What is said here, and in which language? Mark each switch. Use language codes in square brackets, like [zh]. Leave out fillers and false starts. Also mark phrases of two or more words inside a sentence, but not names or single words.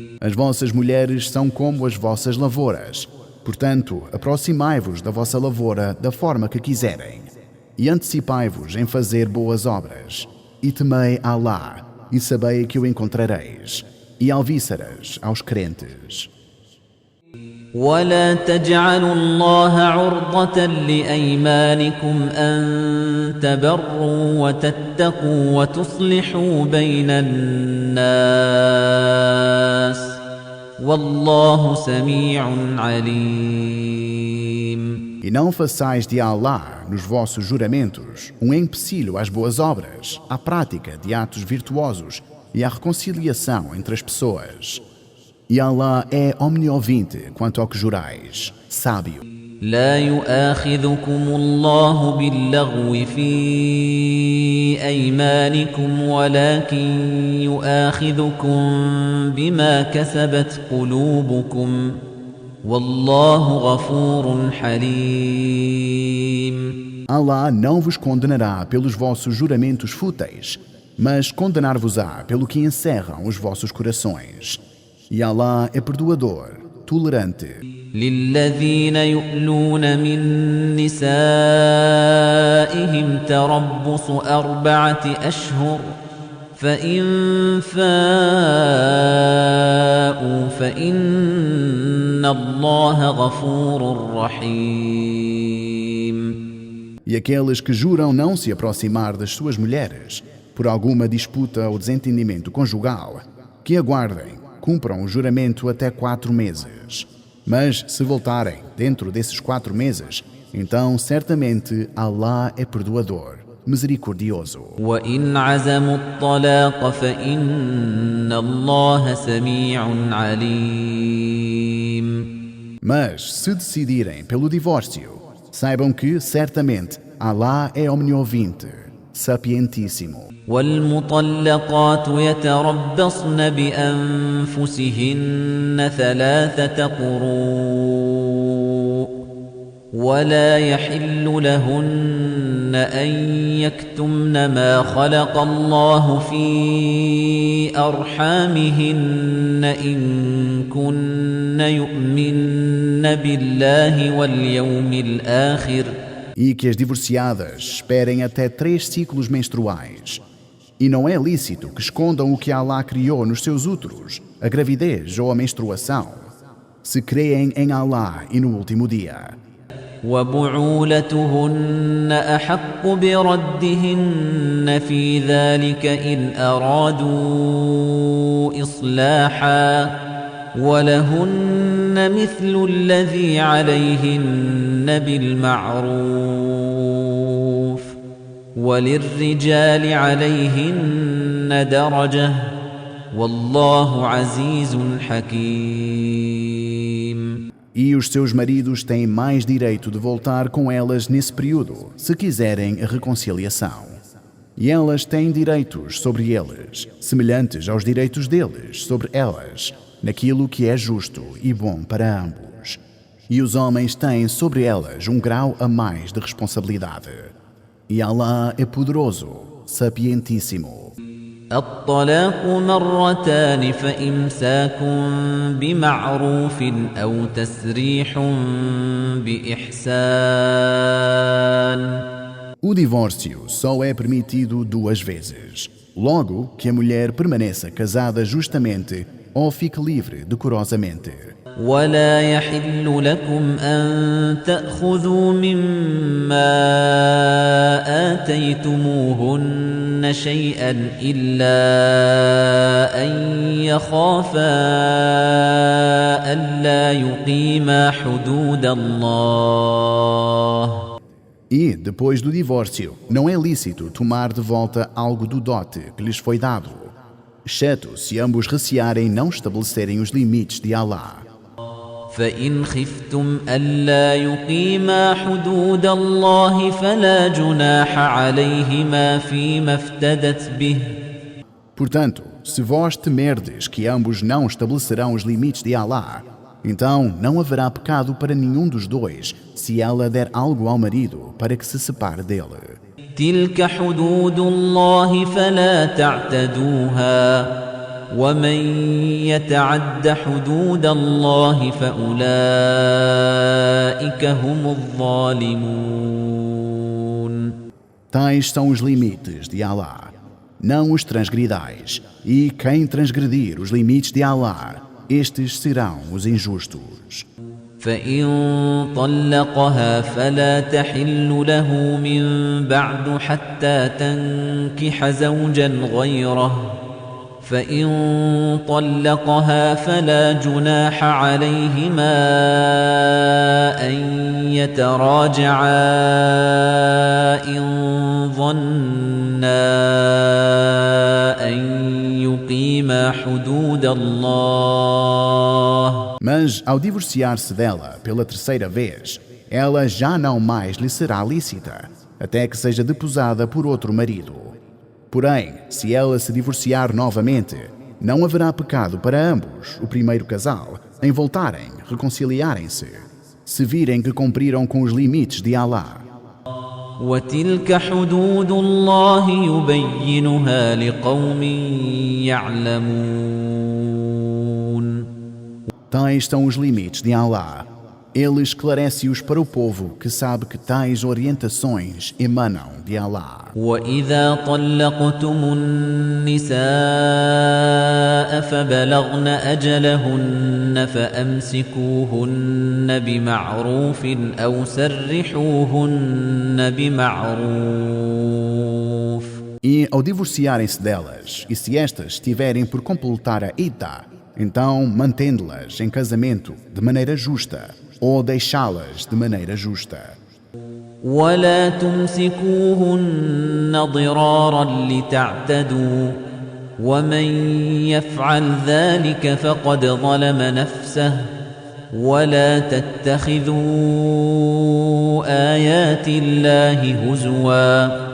[pt] As vossas mulheres são como as vossas lavouras. Portanto, aproximai-vos da vossa lavoura da forma que quiserem. E antecipai-vos em fazer boas obras. E temei Allah. e sabei que o encontrareis, e alvíceras aos crentes. [ar] ولا تجعلوا الله عرضة لأيمانكم أن تبروا وتتقوا وتصلحوا بين الناس والله سميع عليم. [pt] E não façais de Allah, nos vossos juramentos, um empecilho às boas obras, à prática de atos virtuosos e à reconciliação entre as pessoas. E Allah é omniovinte quanto ao que jurais, sábio. [ar] لا يؤاخذكم الله باللغو في أيمانكم ولكن يؤاخذكم بما كسبت قلوبكم والله غفور حليم. [pt] Allah não vos condenará pelos vossos juramentos fúteis, mas condenar-vos-á pelo que encerram os vossos corações. E Allah é perdoador, tolerante. [ar] للذين يؤلون من نسائهم تربص 4 أشهر فإن فاءوا فإن الله غفور رحيم. [pt] E aqueles que juram não se aproximar das suas mulheres por alguma disputa ou desentendimento conjugal, que aguardem, cumpram o juramento até 4 meses. Mas se voltarem dentro desses 4 meses, então certamente Allah é perdoador, misericordioso. [ar] وإن عزموا الطلاق فإن الله سميع عليم. [pt] Mas se decidirem pelo divórcio, saibam que certamente Allah é omniovinte, sapientíssimo. [ar] والمطلقات يتربصن بأنفسهن 3 قروء ولا يحل لهن أن يكتمن ما خلق الله في أرحامهن إن كن يؤمن بالله واليوم الآخر [pt] E que as divorciadas esperem até 3 ciclos menstruais. E não é lícito que escondam o que Allah criou nos seus úteros, a gravidez ou a menstruação, se creem em Allah e no último dia. [ar] وبعولتهن أحق بردهن في ذلك إن أرادوا إصلاحا ولهن مثل الذي عليهن بالمعروف وللرجال عليهن درجة والله عزيز حكيم. [pt] E os seus maridos têm mais direito de voltar com elas nesse período, se quiserem a reconciliação. E elas têm direitos sobre eles, semelhantes aos direitos deles sobre elas, naquilo que é justo e bom para ambos. E os homens têm sobre elas um grau a mais de responsabilidade. E Allah é poderoso, sapientíssimo. [ar] الطلاق مرتان فإمساك بمعروف أو تسريح بإحسان. [pt] O divórcio só é permitido 2 vezes. Logo que a mulher permaneça casada justamente ou fique livre decorosamente. [ar] ولا يحل لكم أن تأخذوا مما آتيتموهن شيئا إلا أن يخافا ألا يقيما حدود الله. [pt] E, depois do divórcio, não é lícito tomar de volta algo do dote que lhes foi dado, exceto se ambos recearem não estabelecerem os limites de Allah. [ar] فإن خفتم ألا يقيما حدود الله فلا جناح عليهما فيما افتدت به. [pt] Portanto, se vós temerdes que ambos não estabelecerão os limites de Allah, então não haverá pecado para nenhum dos dois se ela der algo ao marido para que se separe dele. [ar] تلك حدود الله فلا تعتدوها ومن يتعد حدود الله فأولئك هم الظالمون. [pt] Tais são os limites de Allah. não os transgridais, e quem transgredir os limites de Allah, estes serão os injustos. [ar] فإن طلقها فلا تحل له من بعد حتى تنكح زوجا غيره فإن طلقها فلا جناح عليهما أن يتراجعا إن ظنا أن يقيما حدود الله. [pt] Mas, ao divorciar-se dela pela terceira vez, ela já não mais lhe será lícita, até que seja deposada por outro marido. Porém, se ela se divorciar novamente, não haverá pecado para ambos, o primeiro casal, em voltarem, reconciliarem-se, se virem que cumpriram com os limites de Allah. [ar] وَتِلْكَ حُدُودُ اللَّهِ يُبَيِّنُهَا لِقَوْمٍ يَعْلَمُونَ. [pt] Tais são os limites de Allah. Ele esclarece-os para o povo que sabe que tais orientações emanam de Allah. [ar] وَإِذَا طَلَّقْتُمُ النِّسَاءَ فَبَلَغْنَ أَجَلَهُنَّ فَأَمْسِكُوهُنَّ بِمَعْرُوفٍ أَوْ سَرِّحُوهُنَّ بِمَعْرُوفٍ. [pt] E ao divorciarem-se delas, e se estas estiverem por completar a idda, então mantendo-las em casamento de maneira justa, ou deixá-las de maneira justa. [ar] ولا تمسكوهن ضرارا لتعتدوا ومن يفعل ذلك فقد ظلم نفسه ولا تتخذوا آيات الله هزوا.